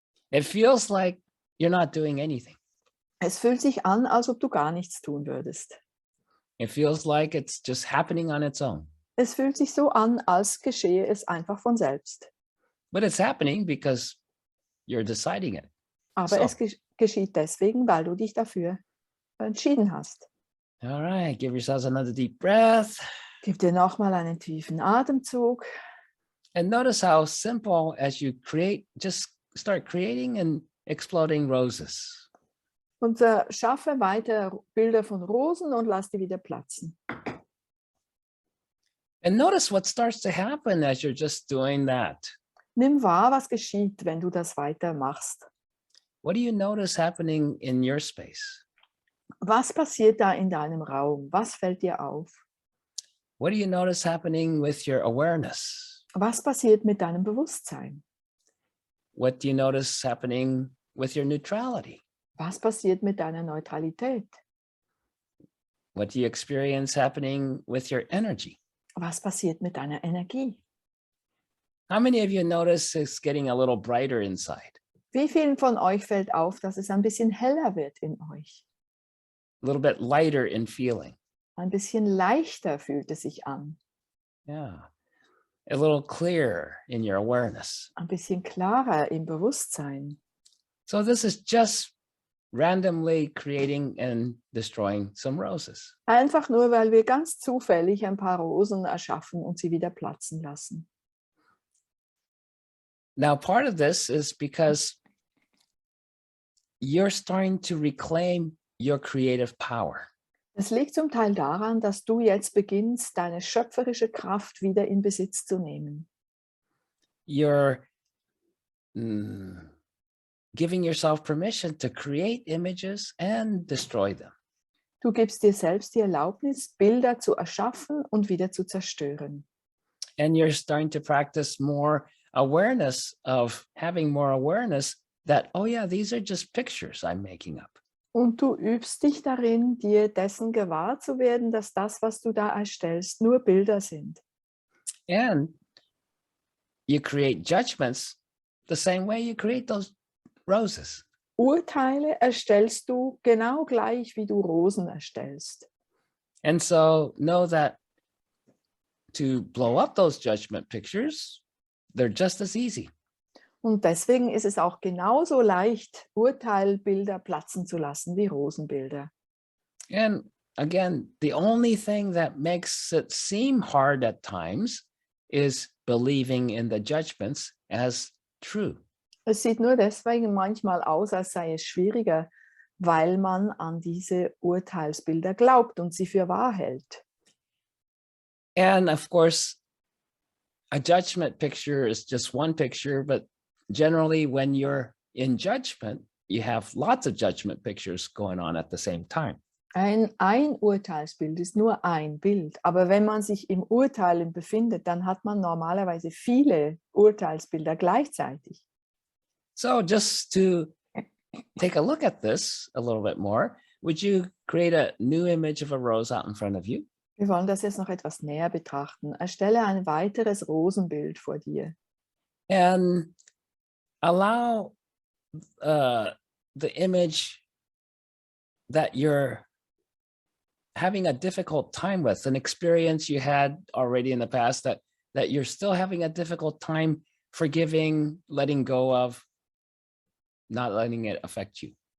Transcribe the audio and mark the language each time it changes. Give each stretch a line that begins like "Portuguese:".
English: It feels like you're not doing anything.
German: Es fühlt sich an, als ob du gar nichts tun würdest.
English: It feels like it's just happening on its own.
German: Es fühlt sich so an, als geschehe es einfach von selbst.
English: But it's happening because you're deciding it.
German: Aber
English: So.
German: es geschieht deswegen, weil du dich dafür entschieden hast.
English: All right, give yourselves another deep breath.
German: Gib dir nochmal einen tiefen Atemzug.
English: And notice how simple as you create, just start creating and exploding roses.
German: Und schaffe weiter Bilder von Rosen und lass die wieder platzen.
English: And notice what starts to happen as you're just doing that.
German: Nimm wahr, was geschieht, wenn du das weiter machst.
English: What do you notice happening in your space?
German: Was passiert da in deinem Raum? Was fällt dir auf?
English: What do you notice happening with your awareness?
German: Was passiert mit deinem Bewusstsein?
English: What do you notice happening with your neutrality?
German: Was passiert mit deiner Neutralität?
English: What do you experience happening with your energy?
German: Was passiert mit deiner Energie?
English: How many of you notice it's getting a little brighter inside?
German: Wie vielen von euch fällt auf, dass es ein bisschen heller wird in euch?
English: A little bit lighter in feeling?
German: Ein bisschen leichter fühlt es sich an.
English: Yeah. A little clearer in your awareness.
German: Ein bisschen klarer im Bewusstsein.
English: So this is just randomly creating and destroying some roses.
German: Einfach nur, weil wir ganz zufällig ein paar Rosen erschaffen und sie wieder platzen lassen.
English: Now, part of this is because you're starting to reclaim your creative power.
German: Es liegt zum Teil daran, dass du jetzt beginnst, deine schöpferische Kraft wieder in Besitz zu nehmen.
English: You're giving yourself permission to create images and destroy them.
German: Du gibst dir selbst die Erlaubnis, Bilder zu erschaffen und wieder zu zerstören.
English: And you're starting to practice more awareness of having more awareness that, oh yeah, these are just pictures I'm making up.
German: Und du übst dich darin, dir dessen gewahr zu werden, dass das, was du da erstellst, nur Bilder sind.
English: And you create judgments the same way you create those roses.
German: Urteile erstellst du genau gleich, wie du Rosen erstellst.
English: And so know that to blow up those judgment pictures, they're just as easy.
German: Und deswegen ist es auch genauso leicht, Urteilbilder platzen zu lassen wie Rosenbilder.
English: And again, the only thing that makes it seem hard at times is believing in the judgments as true.
German: Es sieht nur deswegen manchmal aus, als sei es schwieriger, weil man an diese Urteilsbilder glaubt und sie für wahr hält.
English: And of course, a judgment picture is just one picture, but generally when you're in judgment, you have lots of judgment pictures going on at the same time.
German: Ein Urteilsbild ist nur ein Bild, aber wenn man sich im Urteilen befindet, dann hat man normalerweise viele Urteilsbilder gleichzeitig.
English: So just to take a look at this a little bit more, would you create a new image of a rose out in front of you?
German: Wir wollen das jetzt noch etwas näher betrachten. Erstelle ein weiteres Rosenbild vor dir.
English: And allow the image that you're having a difficult time with, an experience you had already in the past that you're still having a difficult time forgiving, letting go of, not letting it affect you.